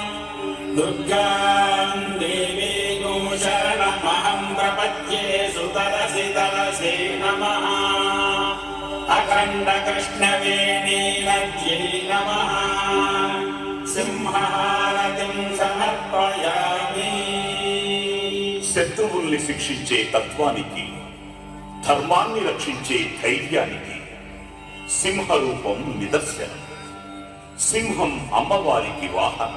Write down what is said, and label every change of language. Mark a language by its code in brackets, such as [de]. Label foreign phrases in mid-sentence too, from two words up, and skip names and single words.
[sa] दुर्गाम् देवीं शरणमहं प्रपद्ये सुतरसि तरसे नमः। अखण्डकृष्णवेणीनद्यै नमः సింహారతిం సమర్పయామి. [te] శత్రువుల్ని శిక్షించే తత్వానికి, ధర్మాన్ని రక్షించే ధైర్యానికి సింహరూపం నిదర్శనం. సింహం అమ్మవారికి వాహనం.